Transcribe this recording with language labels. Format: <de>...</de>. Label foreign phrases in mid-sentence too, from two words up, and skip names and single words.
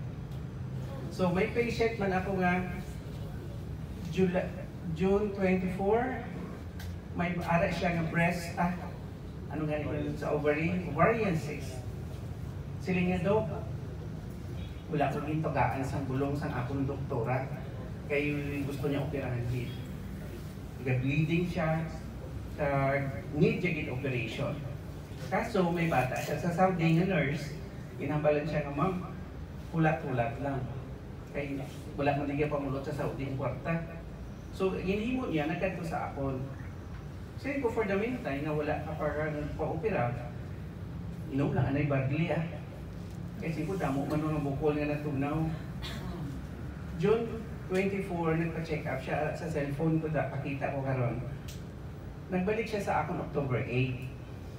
<hil>So may patient man ako nga, June 24, may ara siya ng breast, ano nga yun sa ovarian cyst. Sila nga daw, wala ko gintagaan sa bulong sa akong doktora, kaya gusto niya operahan din. Bleeding siya, need siya git operation. Kaso may bata siya sa Saudi nga nurse, inambalan siya nga ma'am, pulat-pulat lang. Kaya wala man niya pamulot sa Saudi ang kwarta. So, ginhimo niya, nagkadto sa akon. Sabi ko,</hil> <en>for the meantime,</en> <hil>na wala ka para pa-opera, inom lang anay barley kasi ko damo man ng bukol nga natugnaw. June 24 nagpa-</hil> <en>check up</en> <hil>siya sa cellphone ko, pakita ko karon. Nagbalik siya sa akong October 8.</hil>